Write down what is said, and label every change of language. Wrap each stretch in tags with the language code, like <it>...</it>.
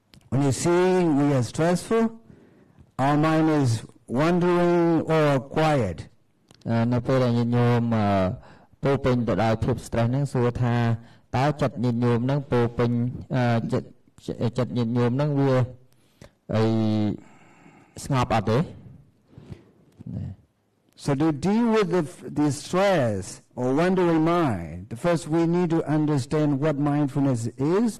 <en>When you see we are stressful, our mind is wandering or quiet.</en> <km>នៅពេលដែលញាតិញោមពោពេញទៅដោយភាព stress ហ្នឹងសួរថាតើចិត្តញាតិញោមហ្នឹងពោពេញចិត្តញាតិញោមហ្នឹងវាអីស្ងប់អត់ទេ</km> <en>So to deal with the stress or wandering mind, the first we need to understand what mindfulness is.</en>